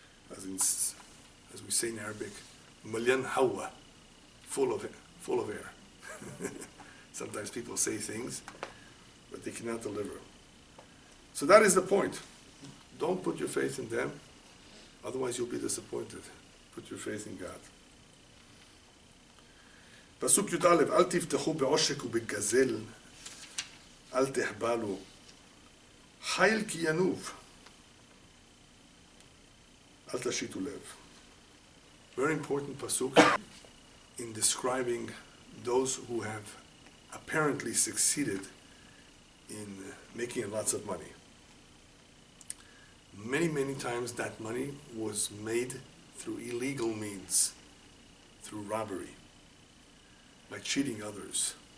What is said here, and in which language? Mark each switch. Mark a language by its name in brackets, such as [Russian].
[English] As we say in Arabic, [Arabic] malyan hawa, [English] full of air. Sometimes people say things, but they cannot deliver. So that is the point. Don't put your faith in them, otherwise you'll be disappointed. Put your faith in God. [Hebrew] פסוק י"א, אל תבטחו בעושק ובגזל, אל תחבלו, חיל כי ינוב, אל תשיתו לב. [English] Very important pasuk in describing those who have apparently succeeded in making lots of money. Many times that money was made through illegal means, through robbery, by cheating others.